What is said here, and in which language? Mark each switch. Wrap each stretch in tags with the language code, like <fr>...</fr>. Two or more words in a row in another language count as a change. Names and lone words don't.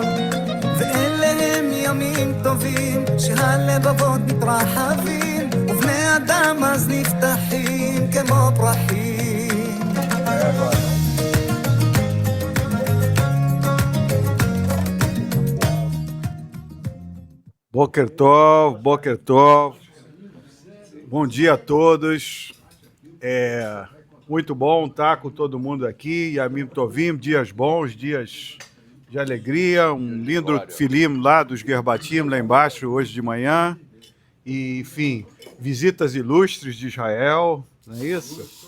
<he>ואלה הם ימים טובים שהלבבות מתרחבים ובני אדם אז נפתחים כמו פרחים. בוקר טוב, בוקר טוב.</he> <pt>Bom dia a todos. Muito bom estar com todo mundo aqui.</pt> <he>ימים טובים,</he> <pt>dias bons, dias de alegria. Um lindo filim lá dos Gerbatim, lá embaixo, hoje de manhã. E, enfim, visitas ilustres de Israel, não é isso?</pt>